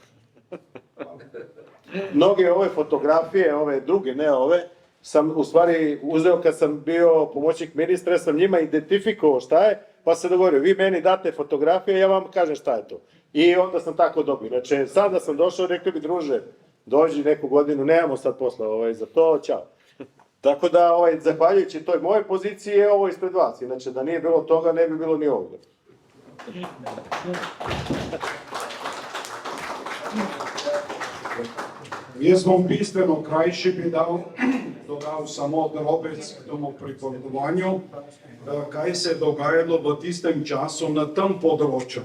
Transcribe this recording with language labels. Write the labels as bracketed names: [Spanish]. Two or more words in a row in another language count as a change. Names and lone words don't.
[Serbian] Mnoge ove fotografije, ove druge, ne ove, sam u stvari uzeo kad sam bio pomoćnik ministra, sam njima identifikovao šta je, pa se dogovorio, vi meni date fotografije, ja vam kažem šta je to. I onda sam tako dobio. Znači, sada sam došao, rekli bi, druže, dođi neku godinu, nemamo sad posla za to, čao. Tako da, zahvaljujući toj moje poziciji je ovo ispred vas. Inače, da nije bilo toga, ne bi bilo ni ovoga. [Slovenian] Jaz bom bistveno krajši bi dodal samo drobec k temu pripovedovanju, kaj se je dogajalo v tistem času na tem področju.